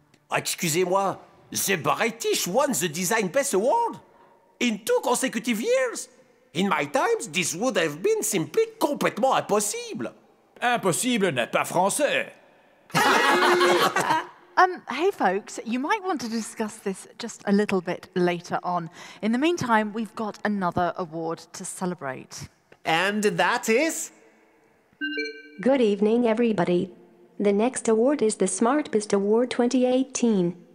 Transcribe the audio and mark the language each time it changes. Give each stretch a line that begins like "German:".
French: Excusez-moi,
English: the British won the Design Best Award? In 2 consecutive years? In my times, this would have been simply
French: complètement impossible. Impossible n'est pas français.
English: Hey folks, you might want to discuss this just a little bit later on. In the meantime, we've got another award to celebrate. And that is? Good evening, everybody. The next award is the SmartBest Award 2018.